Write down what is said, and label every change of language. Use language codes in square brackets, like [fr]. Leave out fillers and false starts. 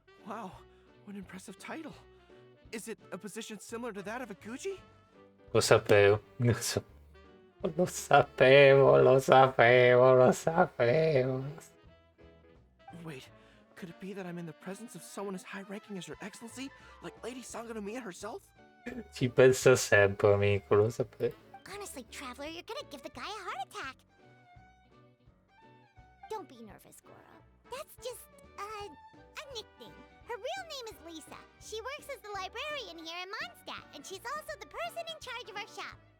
[en] Wow, what an impressive title. Is it a position similar to that of a Gucci? [it] Lo sapevo, lo sapevo, lo sapevo, lo sapevo. [en] Wait, could it be that I'm in the presence of someone as high-ranking as Her Excellency, like Lady Sangonomiya herself? [it] Ci penso sempre, amico, lo sapevo. [en] Honestly, Traveler, you're gonna give the guy a heart attack. Don't be nervous, Goro. That's just, a nickname. Her real name is Lisa. She works as the librarian here in Mondstadt, and she's also the person in charge of our shop.